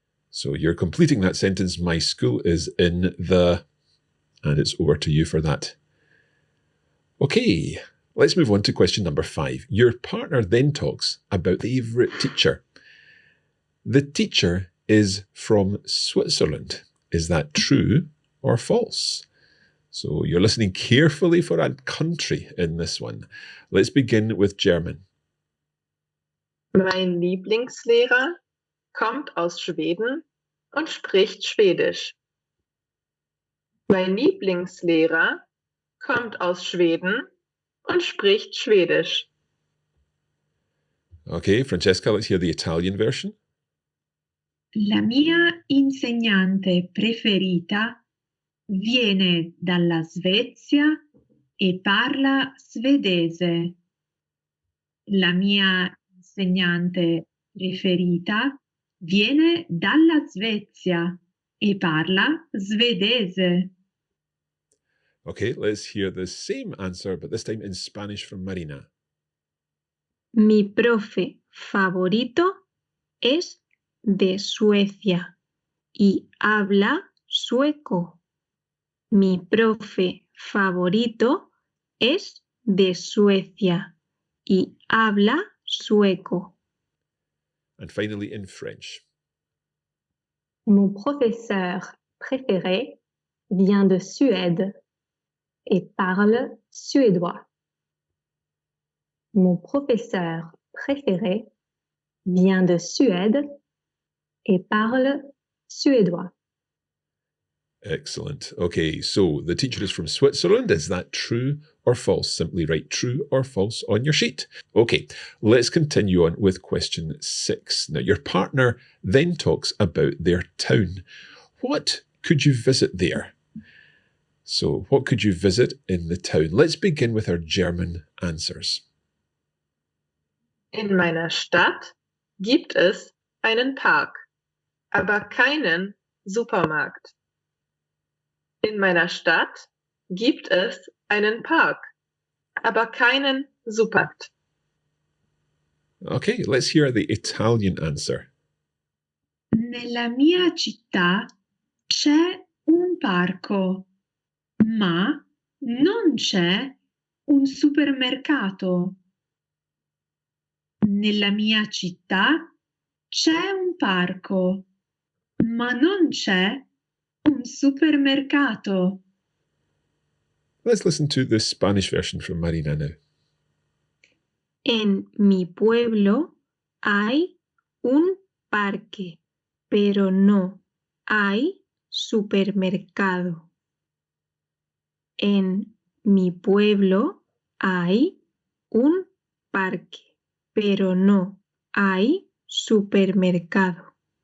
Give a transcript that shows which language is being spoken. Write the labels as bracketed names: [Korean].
[English] So you're completing that sentence. My school is in the... And it's over to you for that. Okay, let's move on to question number 5. Your partner then talks about the favourite teacher. The teacher is from Switzerland. Is that true or false? So you're listening carefully for a country in this one. Let's begin with German. [German] Mein Lieblingslehrer kommt aus Schweden und spricht Schwedisch. Mein Lieblingslehrer kommt aus Schweden und spricht Schwedisch. [English] Okay, Francesca, let's hear the Italian version. [Italian] La mia insegnante preferita viene dalla Svezia e parla svedese. La mia insegnante preferita viene dalla Svezia e parla svedese. [English] Okay, let's hear the same answer, but this time in Spanish from Marina. [Spanish] Mi profe favorito es de Suecia y habla sueco. Mi profe favorito es de Suecia y habla sueco. [English] And finally in French. [French] Mon professeur préféré vient de Suède et parle suédois. Mon professeur préféré vient de Suède et parle suédois. [English] Excellent. Okay, so the teacher is from Switzerland. Is that true or false? Simply write true or false on your sheet. Okay, let's continue on with question 6. Now, your partner then talks about their town. What could you visit there? So, what could you visit in the town? Let's begin with our German answers. [German] In meiner Stadt gibt es einen Park, aber keinen Supermarkt. In meiner Stadt gibt es einen Park, aber keinen Supermarkt. [English] Okay, let's hear the Italian answer. [Italian] Nella mia città c'è un parco, ma non c'è un supermercato. Nella mia città c'è un parco, ma non c'è un supermercato. [English] Let's listen to the Spanish version from Marina now. [Spanish] En mi pueblo hay un parque, pero no hay supermercado. En mi pueblo hay un parque, pero no hay supermercado.